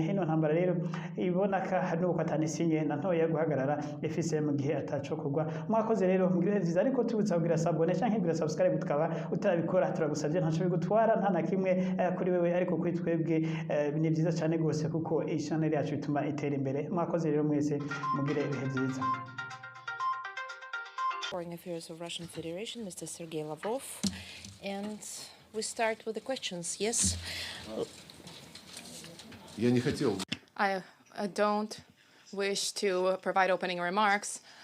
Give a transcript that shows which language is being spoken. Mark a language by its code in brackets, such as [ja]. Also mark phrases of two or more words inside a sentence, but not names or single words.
[rn] Ino ntambara rero ibonaka nuko atanisinye na ntoya guhagarara ifise mu gihe ataco kugwa. Mwakoze rero mugire vyiza, ariko tubutsa kugira sabone canke kugira subscribe tukaba utarabikora turagusavye ntaco bigutwara nta na kimwe kuri wewe, ariko kuri twebwe ni vyiza cyane gose kuko iyi channel yacu bituma itera imbere. Mwakoze rero mwese mugire ibihe vyiza. [en] Foreign Affairs of Russian Federation, Mr. Sergei Lavrov, and we start with the questions. Yes. I don't wish to provide opening remarks.